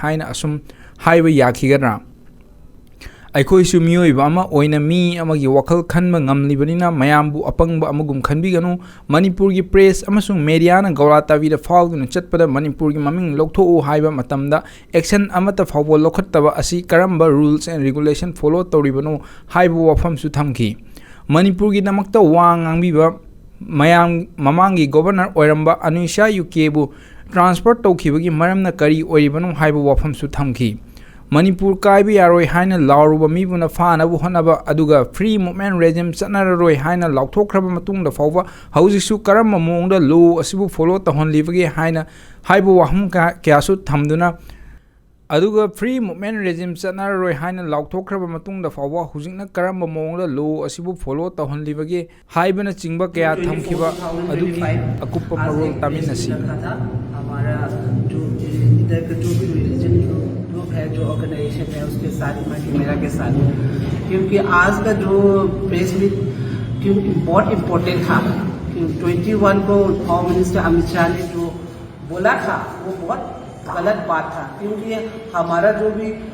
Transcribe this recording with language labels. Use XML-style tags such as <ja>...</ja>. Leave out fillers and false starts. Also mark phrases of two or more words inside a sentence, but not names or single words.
<mni>haina asum haiba yakhigadra aikoi su mioiba ama oina mi amagi wakal khanba ngamlibanina mayambu apangba amagum khanbiganu Manipur gi press amasung media na gaura tawi da fawduna chatpada Manipur gi maming loktho haiba matamda action amata fawbo lokhattaba asi karamba</mni> <en>rules and regulation</en> <mni>follow tawribanu haiba wafam su thamki Manipur gi namakta wang angbiba mayam mamangi governor oiramba Anisha Yukebu transport tawkhibagi maramna kari oiribanu haiba wafam su thamki Manipur kaibi yaroi haina lauruba mibuna fanabu honaba aduga</mni> <en>free movement regime</en> <mni>chanararoi haina lauthokraba matungda fawba haujisu karamba mongda law asibu follow tahonlibagi haina haibu wahum kyasu thamduna aduga</mni> <en>free movement regime</en> <mni>chanararoi haina lauthokraba matungda fawba hujingna karamba mongda law asibu follow tahonlibagi haibana chingba kya thamkiba adugi akuppa marol taminasi</mni> <hi>हमारा जो इधर का जो भी</hi> <en>religion group</en> <hi>है जो ऑर्गेनाइजेशन है उसके साथ मेरा के साथ क्योंकि आज का जो</hi> <en>press meet</en> <hi>क्यों बहुत इम्पोर्टेंट था 21 को</hi> <en>home minister</en> <hi>अमित शाह ने जो बोला था वो बहुत गलत बात था क्योंकि हमारा जो भी</hi>